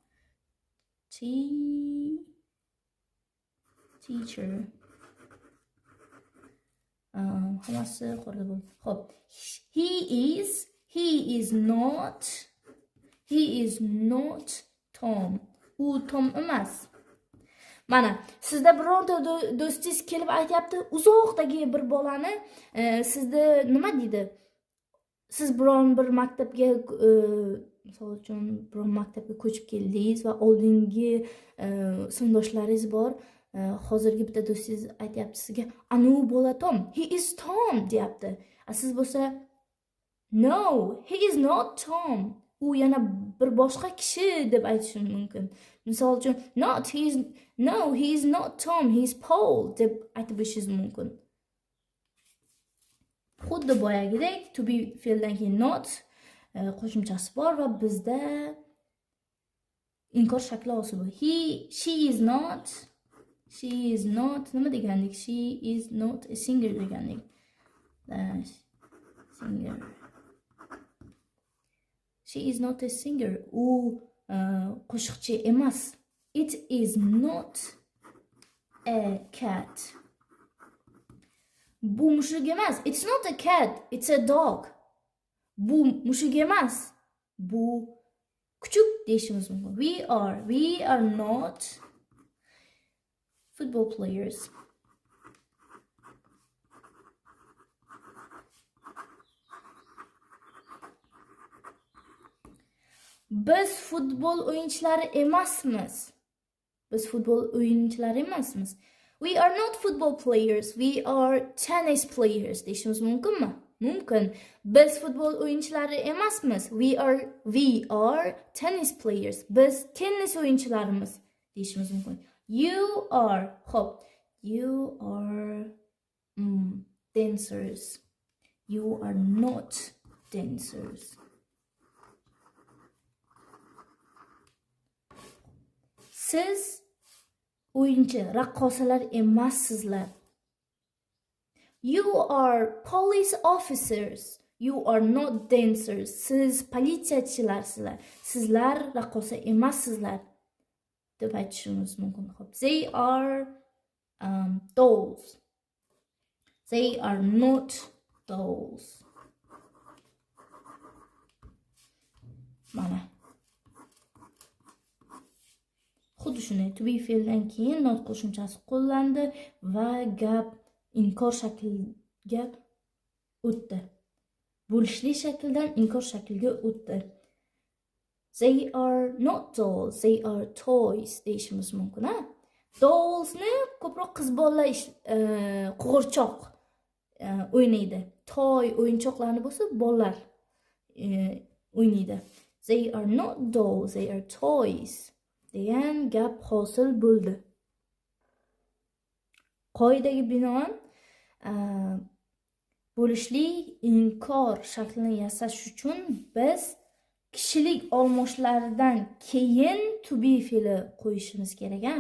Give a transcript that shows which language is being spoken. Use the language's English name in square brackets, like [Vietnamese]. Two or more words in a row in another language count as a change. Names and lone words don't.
[Uzbek] Teacher. Hammasi qo'rda bo'ldi. Xo'p. [English] He is not Tom. [Uzbek] U Tom emas. Mana, sizda bironta do'stingiz kelib aytayapti, uzoqdagi bir bolani sizda nima deydi? Siz biron bir maktabga, misol uchun biron maktabga ko'chib keldingiz va oldingi sinfdoshlaringiz bor. Hozirgi bitta do'stingiz aytayapti sizga, "Anu bola Tom, [English] he is Tom" [Uzbek] deyapti. Siz bo'lsa, [English] "No, he is not Tom." [Uzbek] U yana bir boshqa kishi deb aytishim mumkin. Misol uchun, [English] he is not Tom, he is Paul [Uzbek] deb aytib o'tishingiz mumkin. Xuddi boyagidek [English] to be [Uzbek] fe'ldan keyin not qo'shimchasi bor va bizda inkor shakli hosil bo'ladi. [English] She is not [Uzbek] nima degandik? [English] She is not a singer degandik. Singer. She is not a singer. [Uzbek] U qo'shiqchi emas. [English] It is not a cat. [Uzbek] Bu mushuk emas. [English] It's not a cat. It's a dog. [Uzbek] Bu mushuk emas. Bu kuchuk deyishimiz mumkin. [English] We are not football players. [Uzbek] Biz futbol o'yinchilari emasmiz. [English] We are not football players. We are tennis players [Uzbek] deyishimiz mumkinmi? Mumkin. Biz futbol o'yinchilari emasmiz. [English] We are tennis players. [Uzbek] Biz tennis o'yinchilarimiz deyishimiz mumkin. [English] You are dancers. You are not dancers. [Uzbek] Siz o'yinchi, raqqosalar emassizlar. [English] You are police officers. You are not dancers. [Uzbek] Siz politsiyachilarsizlar. Sizlar raqqosa emassizlar deb aytishimiz mumkin. [English] They are dolls. They are not dolls. [Uzbek] Mana. Xuddi shunday [English] to be [Uzbek] fe'ldan keyin not qo'shimchasi qo'llandi va gap inkor shakliga o'tdi. Bo'lishli shakldan inkor shakliga o'tdi. [English] They are not dolls, they are toys [Uzbek] deyishimiz mumkin, ha? Dollsni ko'proq qiz bolalar qo'g'irchoq o'ynaydi. Toy o'yinchoqlarni bo'lsa bolalar o'ynaydi. [English] They are not dolls, they are toys [Uzbek] degan gap hosil bo'ldi. Qoidaga binoan bo'lishli inkor shaklini yasash uchun biz kishilik olmoshlaridan keyin [English] to be [Uzbek] fe'li qo'yishimiz kerak, ha?